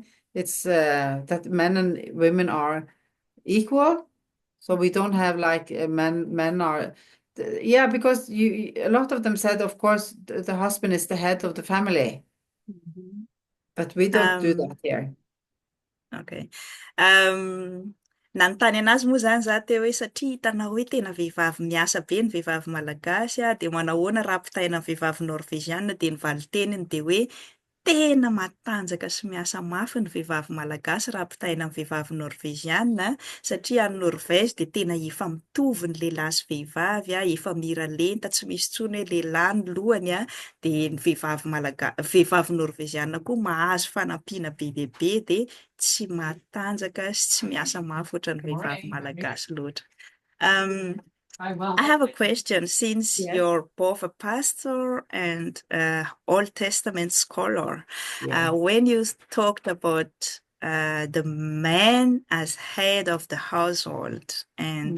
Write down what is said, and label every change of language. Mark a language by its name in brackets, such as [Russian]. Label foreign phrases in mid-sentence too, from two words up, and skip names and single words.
[English] It's that men and women are equal. So we don't have like men are yeah, because a lot of them said, of course, the husband is the head of the family, Mhm. but we don't do Um, that here. okay. [Malagasy] Nanontany anazy moa zany za teo hoe satria hitanao hoe tena vehivavy miasa be ny vehivavy malagasy a, de manao ahoana raha ampitaina amin'ny vehivavy norveziana, de ny valiteniny de hoe tena matanjaka sy miasa mafy ny vehivavy malagasy raha ampitaina amin'ny vehivavy norveziana, satria any Norvège de tena efa mitovy ny lehilahy sy vehivavy a, efa mira lenta, tsy misy intsony hoe lehilahy ny lohany a, de ny vehivavy norveziana koa mahazo fanampiana be dia be, de tsy matanjaka sy tsy miasa mafy ohatry ny vehivavy malagasy loatra. [English] Um, I have a question. Since Yes. you're both a pastor and Old Testament scholar, Yeah. when you talked about the man as head of the household and the